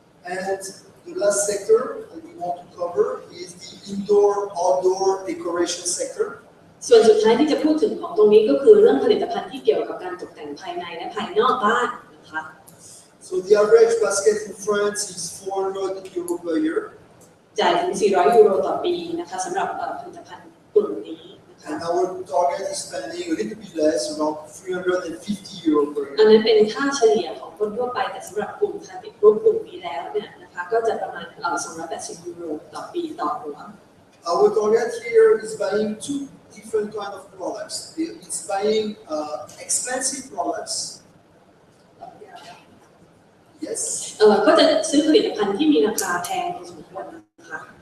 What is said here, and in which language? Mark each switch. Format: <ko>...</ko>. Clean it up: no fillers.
<en>And the last sector that we want to cover is the indoor-outdoor decoration sector.</en> <th>ส่วนสุดท้ายที่จะพูดถึงของตรงนี้ก็คือเรื่องผลิตภัณฑ์ที่เกี่ยวกับการตกแต่งภายในและภายนอกบ้านนะคะ</th> <en>So the average basket in France is 400 euro per year.</en> <th>จ่ายถึง400 ยูโรต่อปีนะคะสำหรับผลิตภัณฑ์กลุ่มนี้นะคะ</th> <en>And our target is spending a little bit less, around 350 euro per</en> <th>อัน</th> <en>year.</en> <th>นั้นเป็นค่าเฉลี่ยของคนทั่วไปแต่สำหรับกลุ่มทาร์เก็ตกลุ่มนี้แล้วเนี่ยนะคะก็จะประมาณ280 ยูโรต่อปีต่อหัว</th> <en>Our target here is buying two different kind of products. It's buying expensive products. Yes.</en> <th>ก็จะซื้อผลิตภัณฑ์ที่มีราคาแพงพอสมควรนะคะ</th>